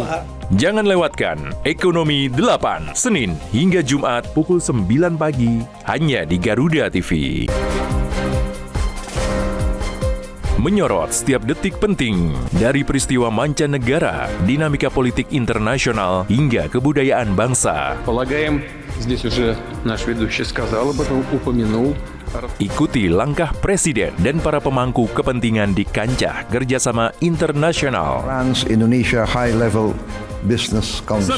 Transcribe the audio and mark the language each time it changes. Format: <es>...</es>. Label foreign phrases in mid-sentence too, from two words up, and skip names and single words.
<id>Jangan lewatkan Ekonomi 8, Senin hingga Jumat pukul 9 pagi, hanya di Garuda TV. Menyorot setiap detik penting dari peristiwa mancanegara, dinamika politik internasional, hingga kebudayaan bangsa.</id> <ru>Полагаем, здесь уже наш ведущий сказал об этом, упомянул.</ru> <id>Ikuti langkah Presiden dan para pemangku kepentingan di kancah kerjasama internasional. Trans-Indonesia High Level Business Council.</id>